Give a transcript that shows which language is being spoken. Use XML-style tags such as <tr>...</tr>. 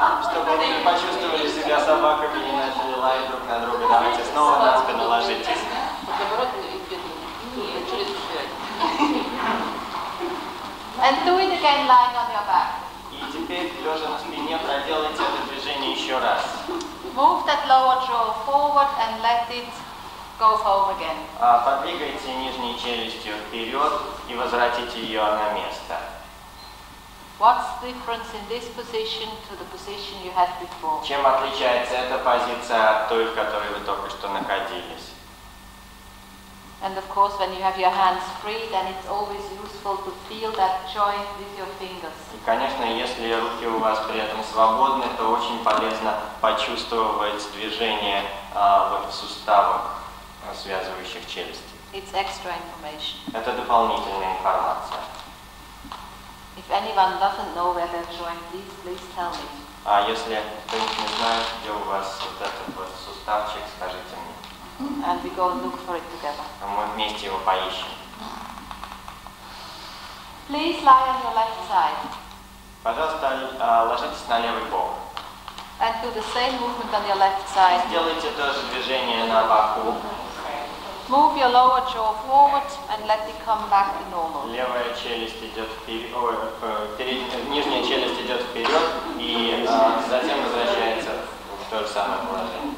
<ru>Чтобы вы не почувствовали себя собаками и не начали лаять друг на друга, давайте снова на спину ложитесь.</ru> <en>And do it again lying on your back.</en> <ru>И теперь, лежа на спине, проделайте это движение еще раз.</ru> <en>Move that lower jaw forward and let it go home again.</en> <ru>Подвигайте нижней челюстью вперед и возвратите ее на место.</ru> <en>What's the difference in this position to the position you had before?</en> <ru>Чем отличается эта позиция от той, в которой вы только что находились?</ru> <en>And of course, when you have your hands free, then it's always useful to feel that joint with your fingers.</en> <ru>И, конечно, если руки у вас при этом свободны, то очень полезно почувствовать движение вот в суставах, связывающих челюсти.</ru> <en>It's extra information.</en> <ru>Это дополнительная информация.</ru> <en>If anyone doesn't know where that joint is, please tell me.</en> <ru>А если кто-нибудь не знает, где у вас вот этот вот суставчик, скажите мне.</ru> <en>And we go and look for it together.</en> <ru>Мы вместе его поищем.</ru> <en>Please lie on your left side.</en> <ru>Пожалуйста, ложитесь на левый бок.</ru> <en>And do the same movement on your left side.</en> <ru>Сделайте то же движение на боку.</ru> <en>Move your lower jaw forward and let it come back to normal.</en> <ru>Левая челюсть идет вперед, нижняя челюсть идет вперед и затем возвращается в то же самое положение.</ru>